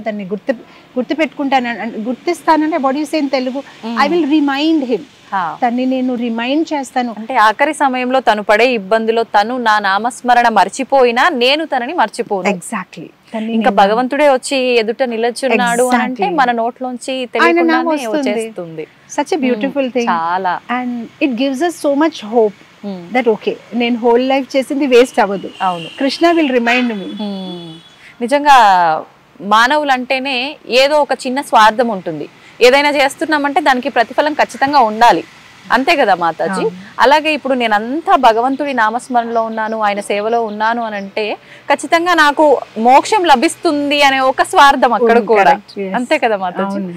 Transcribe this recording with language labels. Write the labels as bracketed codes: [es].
[te] దాన్ని గుర్తు పెట్టుకుంటాను, గుర్తిస్తానంటే [en] What you say in Telugu, I will remind him. [te] తన్ని నేను రిమైండ్ చేస్తాను. అంటే ఆఖరి సమయంలో తను పడే ఇబ్బందిలో తను నా నామస్మరణ మర్చిపోయినా నేను తనని మర్చిపోను. [en] Exactly. [te] ఇంకా భగవంతుడే వచ్చి ఎదుట నిలచున్నాడు అంటే మన నోట్లోంచి తెలియకుండానే వచ్చేస్తుంది. [en] Such a beautiful thing. [te] చాలా. [en] And it gives us so much hope that okay, [te] నేను హోల్ లైఫ్ చేసింది వేస్ట్ అవ్వదు. అవును, [en] Krishna will remind me. [te] నిజంగా మానవులు అంటేనే ఏదో ఒక చిన్న స్వార్థం ఉంటుంది. ఏదైనా చేస్తున్నామంటే దానికి ప్రతిఫలం ఖచ్చితంగా ఉండాలి, అంతే కదా మాతాజీ? అలాగే ఇప్పుడు నేనంతా భగవంతుడి నామస్మరణలో ఉన్నాను, ఆయన సేవలో ఉన్నాను అని అంటే ఖచ్చితంగా నాకు మోక్షం లభిస్తుంది అనే ఒక స్వార్థం అక్కడ కూడా, అంతే కదా మాతాజీ?